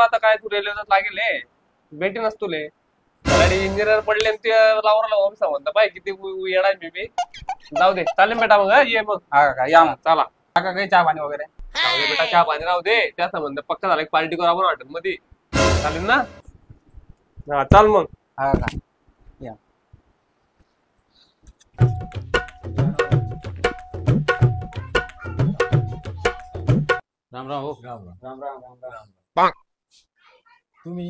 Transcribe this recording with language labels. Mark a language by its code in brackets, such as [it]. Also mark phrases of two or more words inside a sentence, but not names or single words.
[mr] आता काय तू रेल्वे लागेल भेटी नस तुले गाडी इंजिनियर पडले ते लावला संबंध पाय किती येणार मी बी. जाऊ दे चालेल बेटा मग ये मग. हा काका या मग. चला काका काही चहा पाणी वगैरे? जाऊ दे बेटा चहा पाणी राहू दे. त्या संबंध पक्का झाला पार्टी करू आपण हॉटेल मध्ये. चालेल ना? हा चाल मग. हा काका या. राम राम हो. राम राम राम राम. तुम्ही?